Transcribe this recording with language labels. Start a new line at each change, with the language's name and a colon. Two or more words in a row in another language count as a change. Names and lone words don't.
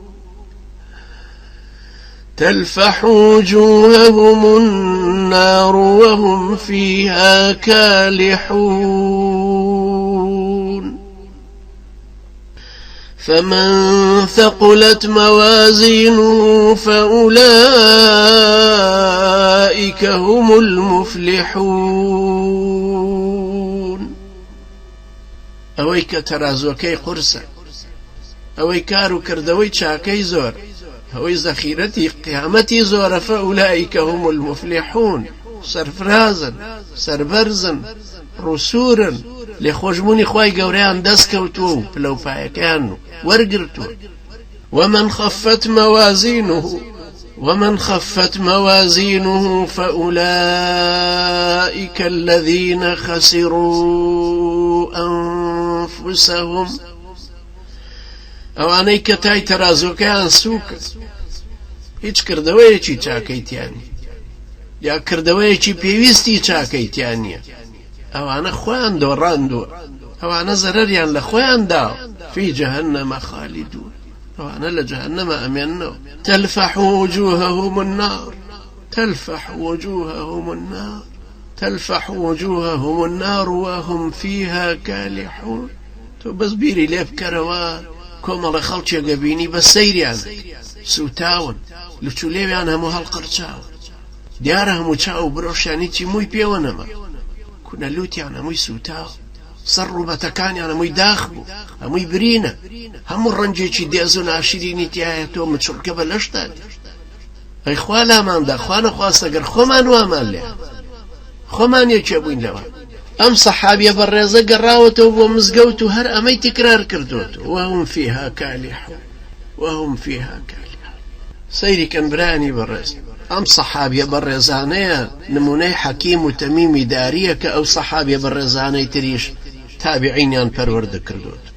Arabic: تلفح وجوههم النار وهم فيها كالحون فمن ثقلت موازينه فأولئك هم المفلحون.
Central Kurdish: ئەوەی کە تەرازوەکەی قورسە ئەوەی کار و کردەوەی چاکەی زۆر ئەوەی زەخیرەتی قیامەتی زۆرە
Arabic: فەئولائیکە هم المفلیحون
Central Kurdish: سەرفرازن سەربەرزن ڕووسورن لێخۆشبوونی خوای گەورەیان دەستکەوتووە و پلەپایەکەیان وەرگرتووە
Arabic: ومن خفت موازينه فأولئك الذين خسروا أنفسهم
Central Kurdish: ئەوانەی کە تای تەرازۆکەیان سووکە هیچ کردەوەیەکی چاکەیتیانی یا کردەوەیەکی پێویستی چاکەیتیان نییە ئەوانە خۆیان دۆڕاندووە ئەوانە زەرەریان لە خۆیان داوە
Arabic: فی جەهەنەمە خالیدون
Central Kurdish: ئەوانە لە جەهەنەمە ئەمێننەوە
Arabic: تلفح وجوههم النار وهم فيها كالحون
Central Kurdish: تو بەس بیری لێ بکەرەوە کۆمەڵە خەڵکێکە بینی بە سەیریان سوتاون لچولێویان هەموو هەڵقەرچاوە دیارە هەموو چاو برۆشانی چی مووی پێوە نەما کونەلووتیان هەمووی سوتاوە سەر ڕوبەتەکانیان هەمووی داخ بوو هەمووی برینە هەموو ڕەنجێکی دێز و ناشرینی تایە تۆ مچڵکە بە لەشتات ئەی خوا لاماندا خوا نەخواستە گەر خۆمان وامان لێ خۆمان یەکێ بووین لەوە ئەم سەحابیە بەڕێزە گەڕاوەتەوە بۆ مزگەوت و هەر ئەمەی تکرار کردوێتەوە
Arabic: وهم فيها
Central Kurdish: كالحون سەیری کەن برانی بەڕێز ئەم سەحابیە بەڕێزانەیە نمونەی حەکیم و تەمیمی داریە کە ئەو سەحابیە بەڕێزانەی تریش تابعینیان پەروەردە کردوێت